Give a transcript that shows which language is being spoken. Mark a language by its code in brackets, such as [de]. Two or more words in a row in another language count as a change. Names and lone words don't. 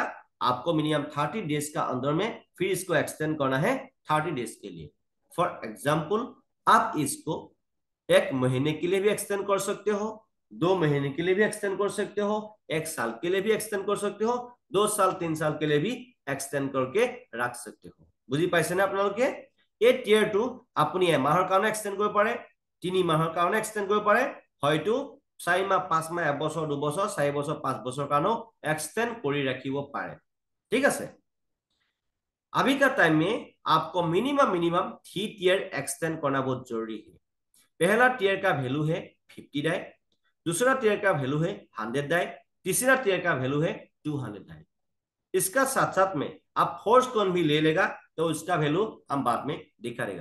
[hi] आपको मिनिमम 30 डेज का अंदर में फिर इसको एक्सटेंड करना है 30 डेज के लिए। [en] for example [hi] आप इसको 1 महीने के लिए भी एक्सटेंड कर सकते हो, 2 महीने के लिए भी एक्सटेंड कर सकते हो, 1 साल के लिए भी एक्सटेंड कर सकते हो, 2 साल 3 साल के लिए भी एक्सटेंड करके रख सकते हो। [as] বুজি পাইছে না আপোনালোকে? এই টিয়াৰটো আপুনি এমাহৰ কাৰণে এক্সটেণ্ড কৰিব পাৰে, 3 মাহৰ কাৰণে এক্সটেণ্ড কৰিব পাৰে, হয়তো 4 মাহ 5 মাহ 1 বছৰ 2 বছৰ 4 বছৰ 5 বছৰ কাৰণেও एक्सटेंड কৰি ৰাখিব পাৰে। ঠিক আছে। [hi] अभी का टाइम में आपको मिनिमम मिनिमम 3 टीयर एक्सटेंड करना बहुत जरूरी है। पहला टीयर का वैल्यू है 50 डाई, दूसरा टीयर का वैल्यू है 100 डाई, तीसरा टीयर का वैल्यू है 200 डाई। इसका साथ साथ में आप फोर्स कौन भी ले लेगा तो उसका वैल्यू हम बाद में दिखा देगा।